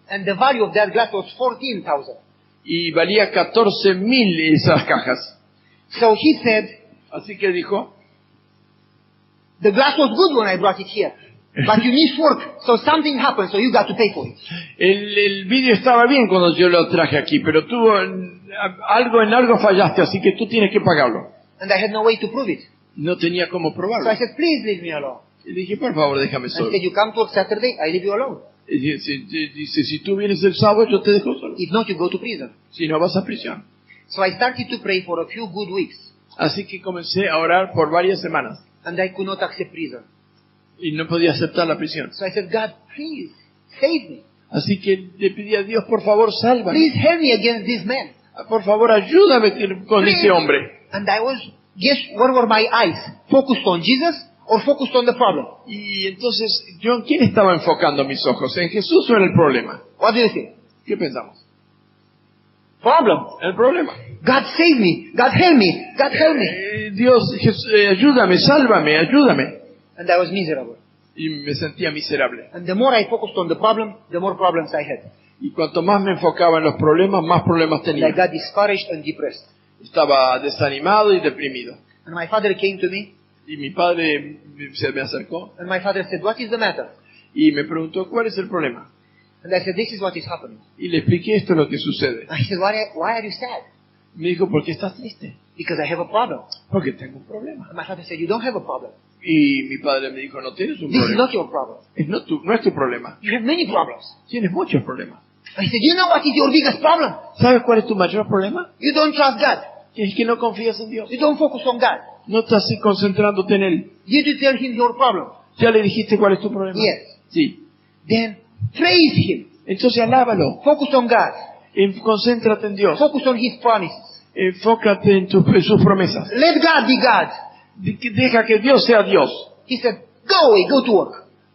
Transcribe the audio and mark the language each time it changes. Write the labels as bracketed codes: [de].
[en] And the value of that glass was 14,000. [es] Y valía 14,000 esas cajas. [en] So he said, [es] Así que dijo, [en] the glass was good when I brought it here, but you miss work, so something happened, so you got to pay for it. [es] el vidrio estaba bien cuando yo lo traje aquí, pero en algo fallaste, así que tú tienes que pagarlo. [en] And I had no way to prove it. [es] No tenía cómo [en] So [es] probarlo. [en] I said, please leave me alone. [es] Y dije, por favor, déjame [en] And [es] solo. [en] he said, you come to work Saturday, I leave you alone. [es] Y dice, si tú vienes el sábado, yo te dejo solo. [en] If not, you go to prison. [es] Si no, vas a prisión. [en] So I started to pray for a few good weeks, [es] Así que comencé a orar por varias semanas. [en] and I could not accept prison. [es] Y no podía aceptar la prisión. [en] So I said, God, please, save me. [es] Así que le pedí a Dios, por favor, sálvame. [en] Please help me against this man. [es] Por favor, ayúdame con este hombre. [en] And I was, guess where were my eyes? Focused on Jesus or focused on the problem? [es] Y entonces, ¿yo en quién estaba enfocando mis ojos? ¿En Jesús o en el problema? [en] What do you think? [es] ¿Qué pensamos? [en] Problem. [es] El problema. [en] God save me. God help me. God help me. [es] Dios, ayúdame, sálvame, ayúdame. [en] And I was miserable. [es] Y me sentía miserable. [en] And the more I focused on the problem, the more problems I had. [es] Y cuanto más me enfocaba en los problemas, más problemas [en] And I [es] tenía. [en] got discouraged and depressed. [es] Estaba desanimado y deprimido. [en] And my father came to me, [es] Y mi padre se me acercó [en] and my father said, what is the matter? [es] y me preguntó, ¿cuál es el problema? [en] And I said, this is what is happening. [es] Y le expliqué esto es lo que sucede. [en] And he said, why are you sad? [es] Me dijo, ¿por qué estás triste? [en] Because I have a problem. [es] Porque tengo un problema. [en] And my father said, you don't have a problem. [es] Y mi padre me dijo, no tienes un [en] This is [es] problema. [en] not your problem. [es] No es tu problema. [en] You have many problems. [es] Tienes muchos problemas. [en] I said, you know what is your biggest problem? [es] ¿Sabes cuál es tu mayor problema? [en] You don't trust God. [es] Es que no confías en Dios. [en] You don't focus on God. [es] No estás concentrándote en Él. [en] Did you tell him your problem? [es] ¿Ya le dijiste cuál es tu problema? [en] Yes. [es] Sí. [en] Then praise him. [es] Entonces alábalo. [en] Focus on God. [es] Concéntrate en Dios. [en] Focus on his promises. [es] Enfócate en sus promesas. [en] Let God be God. [es] Deja que Dios sea Dios. [en] He said, go away, go to work.